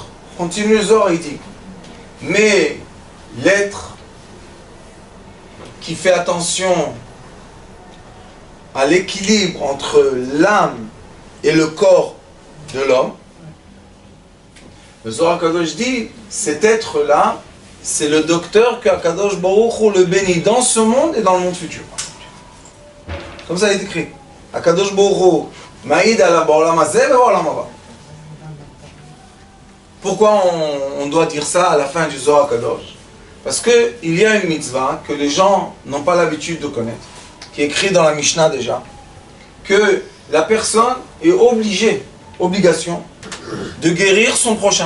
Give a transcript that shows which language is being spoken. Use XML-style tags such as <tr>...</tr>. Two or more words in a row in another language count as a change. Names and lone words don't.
<fr>Continue le Zohar, il dit, mais l'être qui fait attention à l'équilibre entre l'âme et le corps de l'homme, le Zohar Kadosh dit, cet être-là, c'est le docteur qu'</fr> <he>הקדוש ברוך הוא</he> <fr>le bénit dans ce monde et dans le monde futur. Comme ça il est écrit.</fr> <he>הקדוש ברוך הוא מעיד עליו בעולם הזה ועולם הבא.</he> <fr>Pourquoi on doit dire ça à la fin du Zohar Kadosh? Parce qu'il y a une mitzvah que les gens n'ont pas l'habitude de connaître, qui est écrit dans la Mishnah déjà, que la personne est obligation, de guérir son prochain.</fr>